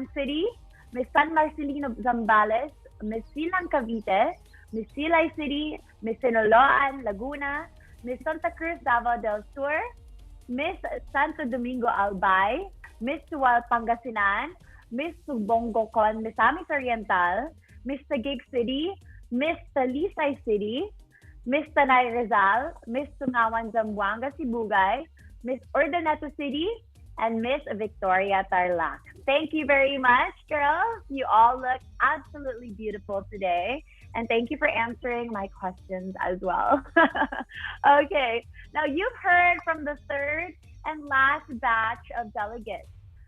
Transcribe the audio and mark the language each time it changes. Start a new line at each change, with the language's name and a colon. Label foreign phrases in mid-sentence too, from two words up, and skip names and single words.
English: City, Miss San Marcelino Zambales, Miss Silang Cavite, Miss Silay City, Miss Sinaloan Laguna, Miss Santa Cruz Davao del Sur, Miss Santo Domingo Albay, Miss Tual Pangasinan, Miss Sumbongo Con Misamis Oriental, Miss Taguig City, Miss Talisay City, Miss Tanay Rizal, Miss Tungawan Zamboanga Sibugay, Miss Urdaneta City, and Miss Victoria Tarlac. Thank you very much, girls. You all look absolutely beautiful today. And thank you for answering my questions as well. Okay, now you've heard from the third and last batch of delegates.